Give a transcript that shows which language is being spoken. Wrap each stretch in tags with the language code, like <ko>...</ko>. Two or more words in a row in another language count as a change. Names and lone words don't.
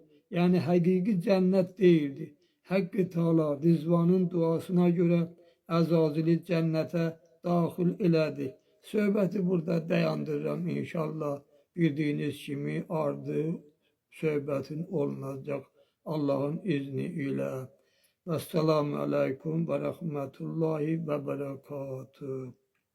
<az>Yəni həqiqi cənnət deyildi. Həqqi Teala Rizvanın duasına görə Əzazili cənnətə daxil elədi. Söhbəti burada dayandırıram inşallah. Bildiyiniz kimi ardı söhbətin olunacaq.</az> <tr>Allah'ın izniyle.</tr> <ar>والسلام عليكم ورحمة الله وبركاته.</ar>